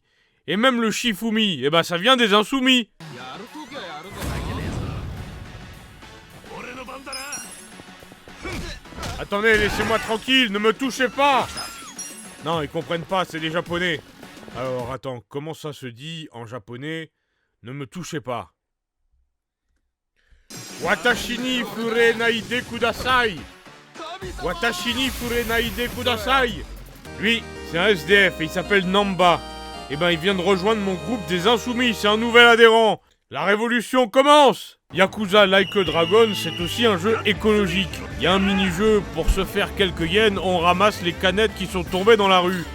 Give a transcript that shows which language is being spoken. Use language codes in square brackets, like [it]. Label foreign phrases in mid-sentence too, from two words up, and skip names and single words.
[fr] Et même le Shifumi, eh ben ça vient des Insoumis. Attendez, laissez-moi tranquille, ne me touchez pas! Non, ils comprennent pas, c'est des Japonais. Alors, attends, comment ça se dit en japonais? Ne me touchez pas. [ja] 私に触れないでください. 私に触れないでください. [fr] Lui, c'est un SDF et il s'appelle Namba. Eh ben, il vient de rejoindre mon groupe des Insoumis, c'est un nouvel adhérent. La révolution commence! Yakuza Like a Dragon, c'est aussi un jeu écologique. Il y a un mini-jeu, pour se faire quelques yens, on ramasse les canettes qui sont tombées dans la rue.